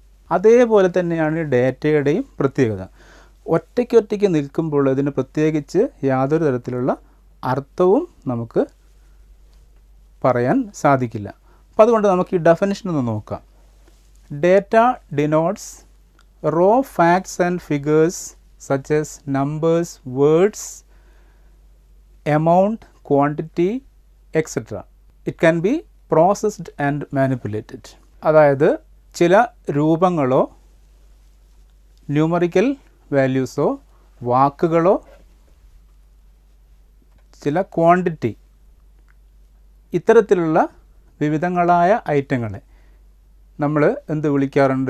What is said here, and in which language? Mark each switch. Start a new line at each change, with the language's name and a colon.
Malayalam: അതേപോലെ തന്നെയാണ് ഡേറ്റയുടെയും പ്രത്യേകത. ഒറ്റയ്ക്കൊറ്റയ്ക്ക് നിൽക്കുമ്പോൾ അതിന് പ്രത്യേകിച്ച് യാതൊരു തരത്തിലുള്ള അർത്ഥവും നമുക്ക് പറയാൻ സാധിക്കില്ല. അപ്പോൾ അതുകൊണ്ട് നമുക്ക് ഈ ഡെഫിനിഷൻ ഒന്ന് നോക്കാം.
English: Data denotes raw facts and figures such as numbers, words, amount, quantity, etc. It can be processed and manipulated.
Malayalam: അതായത് ചില രൂപങ്ങളോ ന്യൂമറിക്കൽ വാല്യൂസോ വാക്കുകളോ ചില ക്വാണ്ടിറ്റി ഇത്തരത്തിലുള്ള വിവിധങ്ങളായ ഐറ്റങ്ങളെ നമ്മൾ എന്ത് വിളിക്കാറുണ്ട്?